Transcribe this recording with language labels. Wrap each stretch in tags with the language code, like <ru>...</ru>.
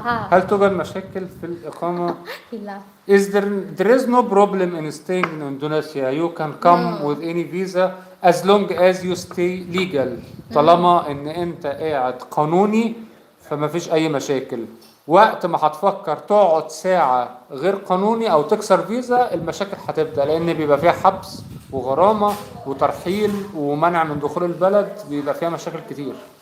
<ar>هل توجد مشاكل في الإقامة؟</ar> <en>He laughed. There is no problem in staying in Indonesia. You can come with any visa as long as you stay legal.</en> <ar>طالما إن أنت قاعد قانوني فما فيش أي مشاكل. وقت ما هتفكر تقعد ساعة غير قانوني أو تكسر فيزا المشاكل هتبدأ، لأن بيبقى فيها حبس وغرامة وترحيل ومنع من دخول البلد، بيبقى فيها مشاكل كتير.</ar>